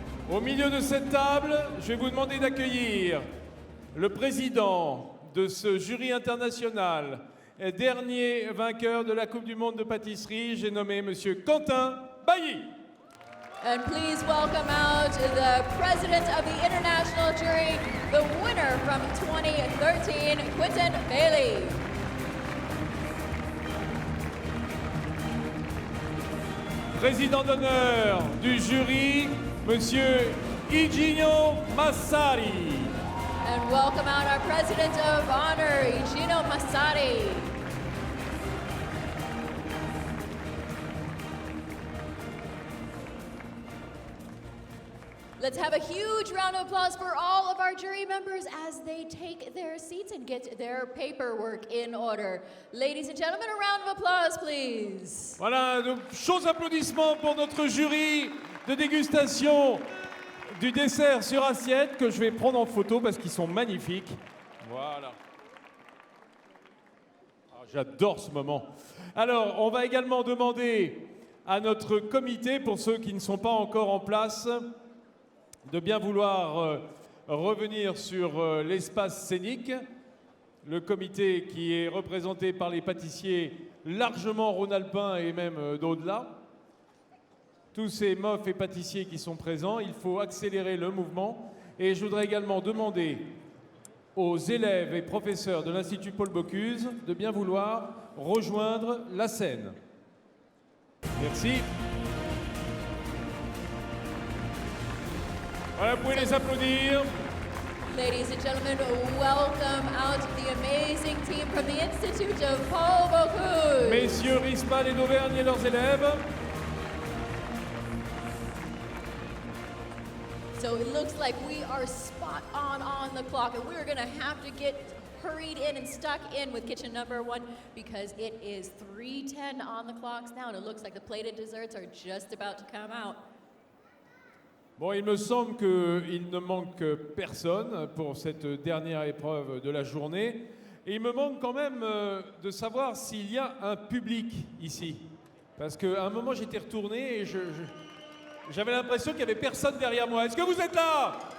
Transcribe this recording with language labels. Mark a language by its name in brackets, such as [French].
[French] Au milieu de cette table, je vais vous demander d'accueillir le président de ce jury international, et dernier vainqueur de la Coupe du Monde de pâtisserie, j'ai nommé Monsieur Quentin Bailly. [English] And please welcome out the president of the international jury, the winner from 2013, Quentin Bailey. [French] Président d'honneur du jury, Monsieur Igino Massari. [English] And welcome out our president of honor, Igino Massari. Let's have a huge round of applause for all of our jury members as they take their seats and get their paperwork in order. Ladies and gentlemen, a round of applause, please. [French] Voilà, de chauds applaudissements pour notre jury de dégustation du dessert sur assiette que je vais prendre en photo parce qu'ils sont magnifiques. Voilà. Ah, j'adore ce moment. Alors, on va également demander à notre comité, pour ceux qui ne sont pas encore en place, de bien vouloir revenir sur l'espace scénique. Le comité qui est représenté par les pâtissiers largement rhône-alpins et même d'au-delà. Tous ces mofs et pâtissiers qui sont présents, il faut accélérer le mouvement. Et je voudrais également demander aux élèves et professeurs de l'Institut Paul Bocuse de bien vouloir rejoindre la scène. Merci. Voilà, vous pouvez les applaudir. [English] Ladies and gentlemen, welcome out the amazing team from the Institute of Paul Bocuse. [French] Messieurs Rispan et d'Auvergne et leurs élèves. [English] So it looks like we are spot on the clock, and we're gonna have to get hurried in and stuck in with kitchen number 1 because it is 3:10 on the clocks now, and it looks like the plated desserts are just about to come out. [French] Bon, il me semble qu'il ne manque personne pour cette dernière épreuve de la journée. Et il me manque quand même de savoir s'il y a un public ici. Parce qu'à un moment, j'étais retourné et j'avais l'impression qu'il n'y avait personne derrière moi. Est-ce que vous êtes là?